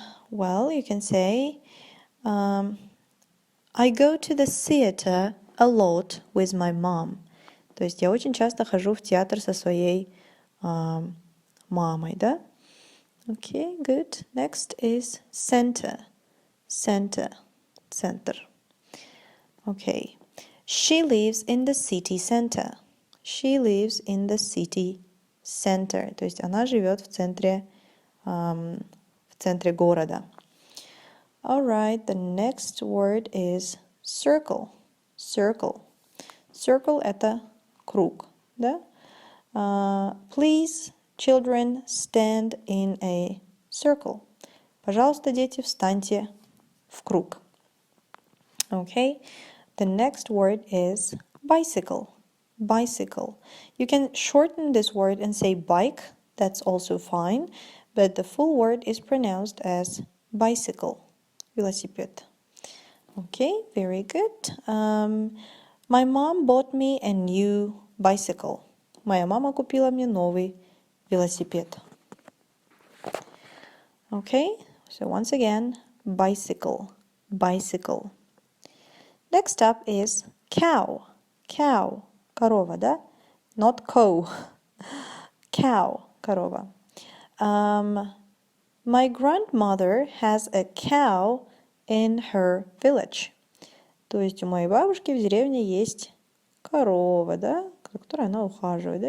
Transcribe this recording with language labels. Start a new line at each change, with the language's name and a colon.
English: Well, you can say, I go to the theater a lot with my mom.
Russian: То есть я очень часто хожу в театр со своей мамой, да?
English: Okay, good. Next is center. Center. Center. Okay. She lives in the city center. She lives in the city center. То есть она живет в центре города. All right, the next word is circle. Circle.
Russian: Circle — это круг, да?
English: Please, children, stand in a circle.
Russian: Пожалуйста, дети, встаньте в круг.
English: Okay. The next word is bicycle. Bicycle. You can shorten this word and say bike. That's also fine. But the full word is pronounced as bicycle. Велосипед. Okay, very good. My mom bought me a new bicycle.
Russian: Моя мама купила мне новый велосипед.
English: Okay, so once again, bicycle. Bicycle. Next up is cow. Cow. Корова, да? Not cow. Cow. Корова. My grandmother has a cow in her village.
Russian: То есть у моей бабушки в деревне есть корова, да? За которой она ухаживает, да?